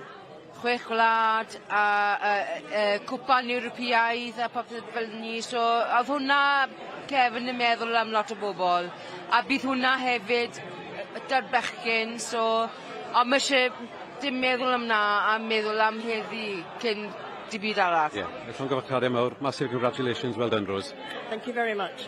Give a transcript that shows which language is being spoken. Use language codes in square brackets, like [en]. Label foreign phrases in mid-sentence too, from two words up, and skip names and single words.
[cy] 6 gwlad a cwpan Ewropeaidd a popeth fel ni. So, oedd hwnna Kevin yn meddwl am lot o bobl. A bydd hwnna hefyd dy'r bechgyn, so... Ond mae eisiau dim meddwl am na a meddwl am heddi cyn dim byd arall. Ie, eich gyfachariad mawr. [en] Massive congratulations, well done, Rose. Thank you very much.